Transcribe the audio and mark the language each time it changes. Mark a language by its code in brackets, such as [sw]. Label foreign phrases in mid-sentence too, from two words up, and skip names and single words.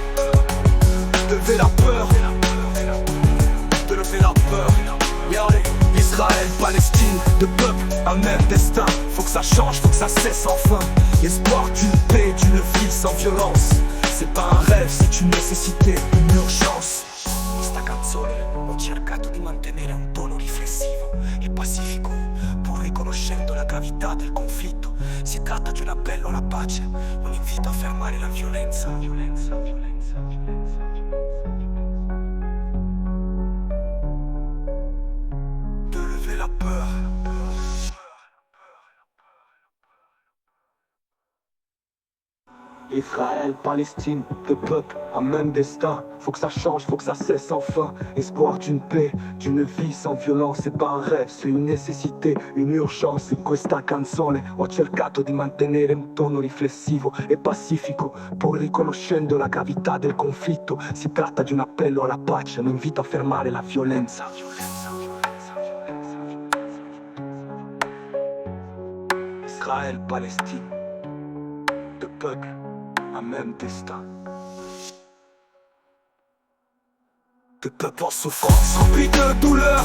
[fr] De lever la peur. De lever la peur. Regardez, Israël, Palestine, deux peuples, un même destin. Faut que ça change, faut que ça cesse enfin. L'espoir d'une paix, d'une vie sans violence. C'est pas un rêve, c'est une nécessité, une urgence. [it] Questa canzone ho cercato di mantenere un tono riflessivo e pacifico, pur riconoscendo la gravità del conflitto. Si tratta di un appello alla pace, un invito a fermare la violenza. [fr] De lever la peur. Israël, Palestine, deux peuples, un même destin. Faut que ça change, faut que ça cesse enfin. Espoir d'une paix, d'une vie sans violence. C'est pas un rêve, c'est une nécessité, une urgence. [it] In questa canzone ho cercato di mantenere un tono riflessivo e pacifico, pur riconoscendo la gravità del conflitto. Si tratta di un appello alla pace, un invito a fermare la violenza. [fr] Israël, Palestine, deux peuples, un même destin. Deux peuples en souffrance, remplis de douleur.